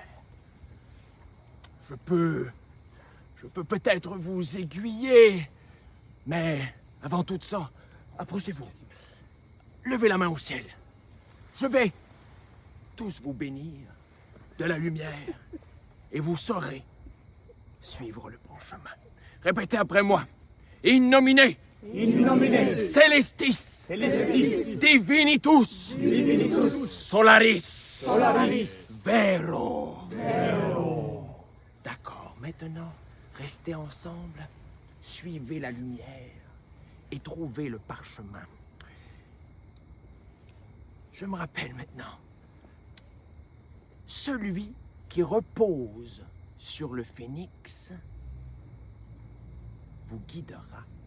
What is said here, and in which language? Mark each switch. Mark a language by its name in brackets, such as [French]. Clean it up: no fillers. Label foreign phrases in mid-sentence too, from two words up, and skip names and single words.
[French] Je peux peut-être vous aiguiller, mais avant tout ça, approchez-vous. Levez la main au ciel. Je vais tous vous bénir de la lumière et vous saurez suivre le bon chemin. Répétez après moi. [Latin] In nomine. In nomine Celestis. Celestis Divinitus. Divinitus Solaris. Solaris Vero. Vero. [French] D'accord, maintenant, restez ensemble, suivez la lumière et trouvez le parchemin. Je me rappelle maintenant. Celui qui repose sur le phénix vous guidera.